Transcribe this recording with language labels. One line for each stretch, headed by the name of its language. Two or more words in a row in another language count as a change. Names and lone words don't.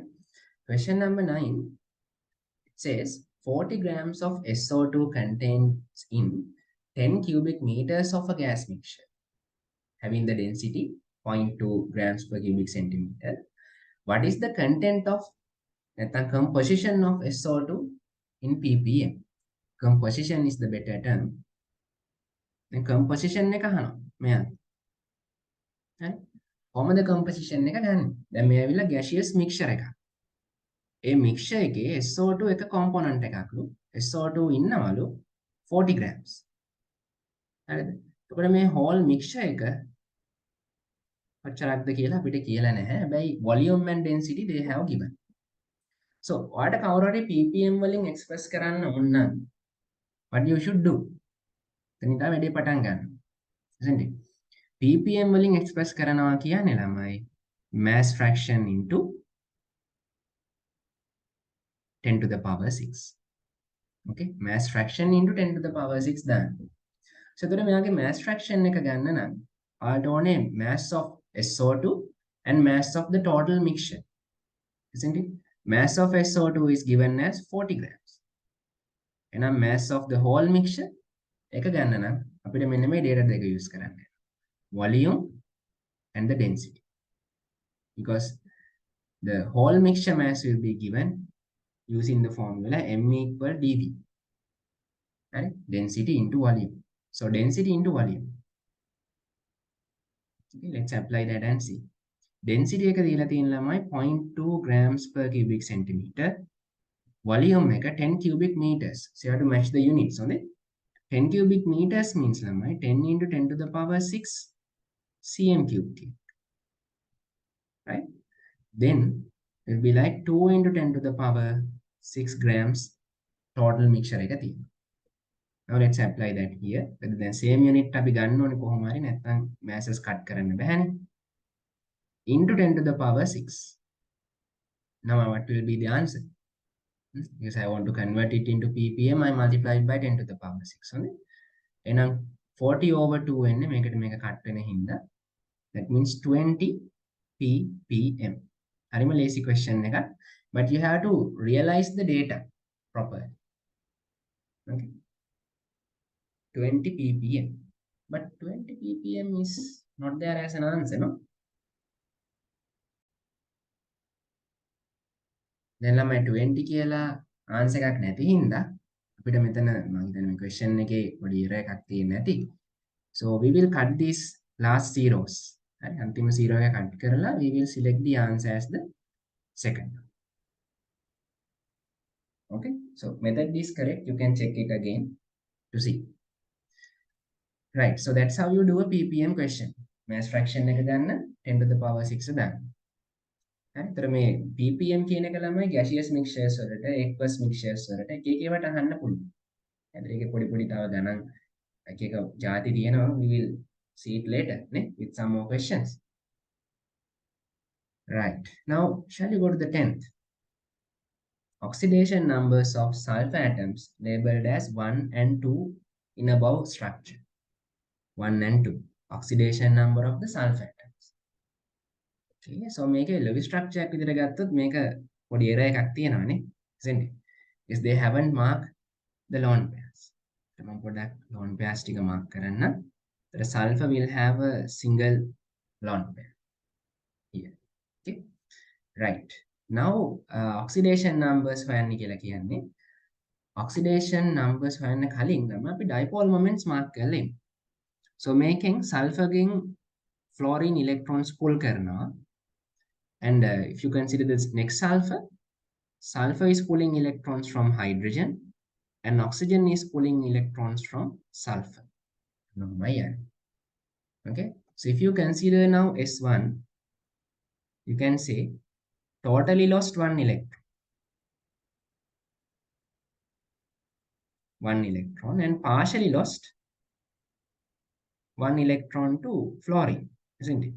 English: Question number 9, it says 40 grams of SO2 contains in 10 cubic meters of a gas mixture having the density 0.2 grams per cubic centimeter. What is the content of the composition of SO2 in ppm? Composition is the better term. The composition
Sinhala: එක අහනවා මෙයා. හරි. කොහොමද composition එක ගන්න? දැන් මේ ඇවිල්ලා
English: gaseous mixture
Sinhala: එකක්. ඒ mixture එකේ SO2 එක component එකක්ලු. SO2 ඉන්නවලු 40 grams. හරිද? එතකොට මේ whole mixture එක කොච්චරක්ද කියලා අපිට කියලා නැහැ.
English: හැබැයි volume and density they have given.
Sinhala: So ඔයාලට කවුරු හරි ppm වලින් express කරන්න ඕන නම්
English: what you should do?
Sinhala: එතනින් තමයි වැඩේ පටන් ගන්න.
English: isn't it?
Sinhala: ppm වලින් express කරනවා කියන්නේ ළමයි
English: mass fraction into 10 to the power 6. Okay, mass fraction into 10 to the power 6 දාන්න. So
Sinhala: එතකොට මෙයාගේ
English: mass fraction
Sinhala: එක ගන්න නම් ඔයාලට ඕනේ
English: mass of SO2 and mass of the total mixture. Isn't it? Mass of SO2 is given as 40 grams.
Sinhala: එහෙනම්
English: mass of the whole mixture
Sinhala: එක ගන්න නම් අපිට මෙන්න මේ data දෙක use කරන්න.
English: Volume and the density. Because the whole mixture mass will be given using the formula m equal dv. Right? Density into volume. So density into volume. Okay, let's apply that and see. Density
Sinhala: එක දීලා තියෙන ළමයි
English: 0.2 grams per cubic centimeter. volume එක 10 cubic meters. So you have to match the units. So 10 cubic meters means 10 into 10 to the power 6 cm cubed. Right? Then it will be like 2 into 10 to the power 6 grams total mixture
Sinhala: එක තියෙනවා.
English: Now let's apply that here. Then same unit
Sinhala: අපි ගන්න ඕනේ කොහොම හරි නැත්නම්
English: masses cut
Sinhala: කරන්න බෑනේ.
English: Into 10 to the power 6. Now what will be the answer? Because I want to convert it into ppm, I multiplied by 10 to the power 6.
Sinhala: හොඳයි. එහෙනම් 40 over 2 වෙන්නේ මේකට මේක cut වෙන හින්දා.
English: That means 20 ppm.
Sinhala: හරිම
English: lazy question
Sinhala: එකක්.
English: But you have to realize the data properly. Okay. 20 ppm. But 20 ppm is not there as an answer, no?
Sinhala: දැන් ළමයි 20 කියලා answer එකක් නැති හින්දා අපිට මෙතන මම හිතන්නේ මේ question එකේ පොඩි error එකක් තියෙන්නේ නැති.
English: So we will cut these last zeros.
Sinhala: හරි අන්තිම
English: zero එක cut කරලා we will select the answer as the second. Okay, so method is correct. You can check it again to see. Right, so that's how you do a ppm question. Mass fraction
Sinhala: එක ගන්න
English: 10 to the power 6 දාන්න. හරි.
Sinhala: ඒතර මේ ppm කියන එක ළමයි
English: gaseous mixtures
Sinhala: වලට,
English: aqueous mixtures
Sinhala: වලට එක එක ඒවාට අහන්න පුළුවන්. හරි. ඒකේ පොඩි පොඩි තව ගණන් එක එක ಜಾති තියෙනවා.
English: We will see it later, නේ, with some more questions. Right. Now, shall we go to the 10th? Oxidation numbers of sulfur atoms labeled as 1 and 2 in above structure. 1 and 2. Oxidation number of the sulfur atoms. Okay, so
Sinhala: මේකේ
English: Lewis structure
Sinhala: එක විදිහට ගත්තොත් මේක පොඩි error එකක් තියෙනවානේ.
English: isn't it? Because they haven't marked the lone pairs.
Sinhala: මම පොඩ්ඩක්
English: lone pairs
Sinhala: ටික mark කරන්න.
English: The sulfur will have a single lone pair here. Okay. Right. Now oxidation numbers
Sinhala: හොයන්න කියලා කියන්නේ
English: oxidation numbers
Sinhala: හොයන්න කලින් තමයි අපි
English: dipole moments mark
Sinhala: කරලා ඉන්නේ.
English: So මේකෙන් sulfur ගෙන් fluorine electrons pull කරනවා. And if you consider this next sulfur, sulfur is pulling electrons from hydrogen and oxygen is pulling electrons from sulfur. Okay, so if you consider now S1, you can say totally lost one electron and partially lost one electron to fluorine, isn't it?